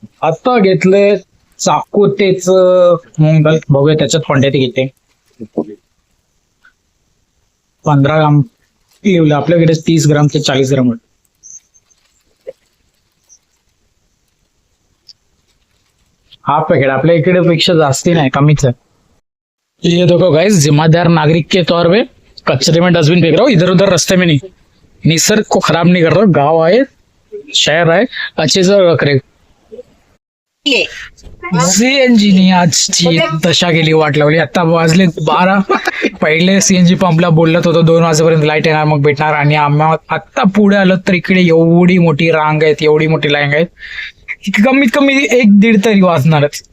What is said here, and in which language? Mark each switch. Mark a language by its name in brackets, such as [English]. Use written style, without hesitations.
[Marathi] आता घेतले चाकोतेच मूग दाल, बघूया त्याच्यात क्वांटिटी किती. 15 ग्राम लिहिलं, आपल्याकडे 30 ग्राम ते 40 ग्राम. हाफ पैकेट, आपल्या इकडे पेक्षा जास्ती नाही, कमीच है. [Hindi] ये देखो गाइस, जिम्मेदार नागरिक के तौर पे कचरे में डस्टबिन फेंक रहा हूँ, इधर उधर रास्ते में नहीं. निसर्ग को खराब नहीं कर रहा, गांव आए शहर आए अच्छे से रख रहे. [Marathi] सीएनजी ने आजची दशा केली, वाट लावली. आता वाजले 12. पहिले सीएनजी पंपला बोलत होतो 2 वाजेपर्यंत लाईट येणार मग भेटणार, आणि आम्हाला आता पुढे आलो तर इकडे एवढी मोठी रांग आहेत, एवढी मोठी लाईन आहेत, कमीत कमी 1-1.5 तरी वाजणारच.